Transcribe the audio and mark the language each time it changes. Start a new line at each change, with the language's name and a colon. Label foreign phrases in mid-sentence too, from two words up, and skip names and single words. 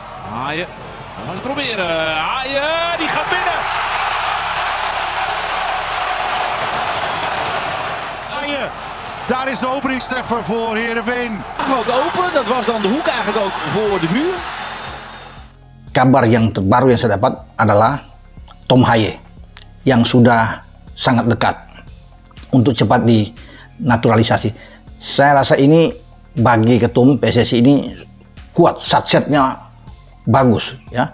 Dutch: Haaien, gaan we eens proberen. Haaien, die gaat binnen. Haaien, daar is de openingstreffer voor Heerenveen. Ook open, dat was dan de hoek eigenlijk ook voor de muur.
Indonesian: Kabar yang terbaru yang saya dapat adalah Tom Haaien yang sudah sangat dekat untuk cepat dinaturalisasi. Saya rasa ini bagi ketum PSSI ini kuat, satsetnya bagus ya.